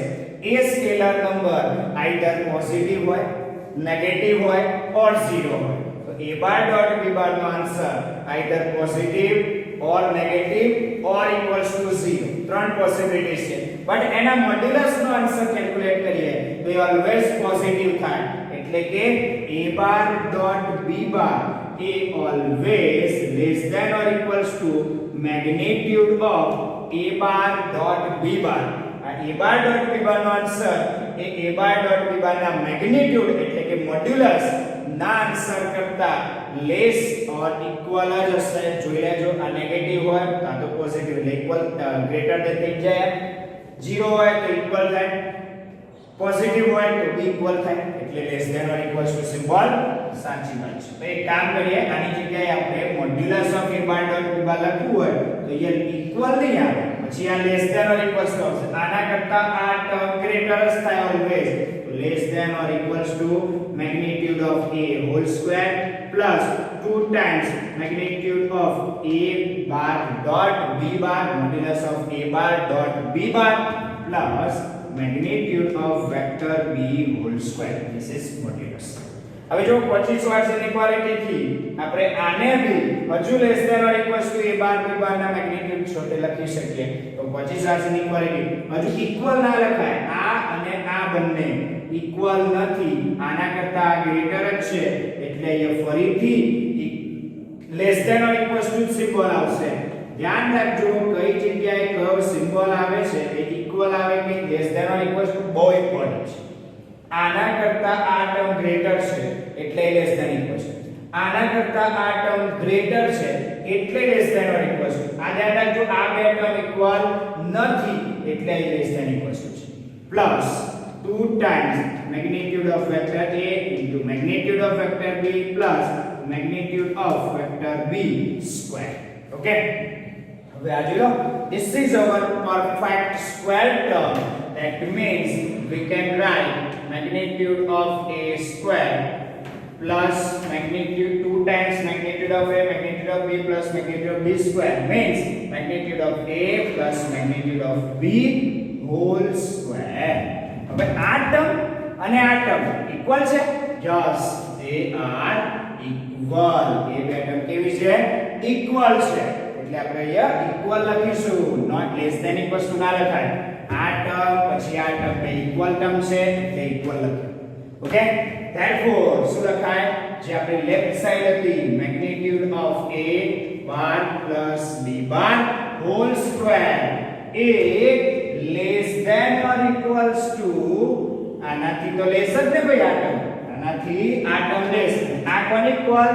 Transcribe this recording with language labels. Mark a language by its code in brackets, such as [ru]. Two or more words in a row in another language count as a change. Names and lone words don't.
[gu] એ [en] scalar number either positive [gu] હોય, નેગેટિવ હોય [en] or zero [gu] હોય. તો [en] a bar dot b bar [gu] નો [en] answer either positive or negative or equals to 0. [gu] ત્રણ પોસિબિલિટીઝ છે. બટ એના મોડ્યુલસ નો [en] answer calculate [gu] કરીએ તો એ [en] always positive [gu] થાય. એટલે કે [en] a bar dot b bar [gu] એ [en] always less than or equals to magnitude of a bar dot b bar. [gu] આ [en] a bar dot b bar [gu] નો આન્સર એ [en] a bar dot b bar [gu] ના મેગ્નીટ્યુડ એટલે કે મોડ્યુલસ ના આન્સર કરતા [en] less or equal [gu] જ હશે. જોઈ લેજો, આ નેગેટિવ હોય કાં તો પોઝિટિવ એટલે [en] equal greater than [gu] થઈ જાય. 0 હોય તો ઇક્વલ થાય, પોઝિટિવ હોય તો બી ઇક્વલ થાય. એટલે [en] less than or equals to symbol [gu] સાચી વાત છે. તો એક કામ કરીએ, આની જગ્યાએ આપણે [en] modulus of a bar dot b bar [gu] લખવું હોય તો અહીંયા ઇક્વલ નહીં આવે, પછી આ [en] less than or equals to [gu] આવશે. આના કરતા આ [en] term greater [gu] જ થાય ઓલવેઝ. [en] તો less than or equals to magnitude of a whole square plus 2 times magnitude of a bar dot b bar modulus of a bar dot b bar plus magnitude of vector b whole square. This is modulus. [gu] હવે જો 25 [en] watts inequality [gu] થી આપણે આને બી હજુ [en] less than or equals to a bar b bar [gu] ના મેગ્નીટ્યુડ છોટે લખી શકીએ. તો 25 [en] watts inequality [gu] હજુ ઇક્વલ ના લખાય. આ અને આ બંને ઇક્વલ નથી, આના કરતા આ ગ્રેટર જ છે. એટલે અહીંયા ફરીથી [en] less than or equals to symbol [gu] આવશે. ધ્યાન રાખજો કઈ જગ્યાએ કયો સિમ્બોલ આવે છે, એ ઇક્વલ આવે કે [en] less than or equals to [gu] બહુ ઇમ્પોર્ટન્ટ છે. આના કરતા આ [en] term greater [gu] છે એટલે [en] less than equals [gu] છે. આના કરતા આ [en] term greater [gu] છે એટલે [en] less than or equals to. [gu] આ ધ્યાન રાખજો, આ બે [en] term equal [gu] નથી એટલે [en] less than equals to [gu] છે. [en] પ્લસ 2 times magnitude of vector A into magnitude of vector B plus magnitude of vector B square. [gu] Okay? હવે આ જોઈ લો, [en] this is our perfect square term. That means we can write magnitude of A square plus magnitude 2 times magnitude of A magnitude of B plus magnitude of B square means magnitude of A plus magnitude of B whole square. [gu] હવે આ ટર્મ અને આ [en] term equal [gu] છે? [en] યસ, they are equal. [gu] એ બે ટર્મ કેવી છે? ઇક્વલ છે. એટલે આપણે અહીંયા ઇક્વલ લખીશું, [en] not less than equals to [gu] ના લખાય. આ ટર્મ પછી આ ટર્મ બે [en] equal term [gu] છે એટલે ઇક્વલ લખીએ. [en] okay, therefore [gu] શું લખાય? જે આપણે [en] left side [gu] હતી [en] magnitude of a bar plus b bar whole square [gu] એ [en] less than or equals to, [gu] આનાથી તો લેસ જ ને ભાઈ આ ટર્મ, આનાથી આ [en] term less, [gu] આ કોણ ઇક્વલ?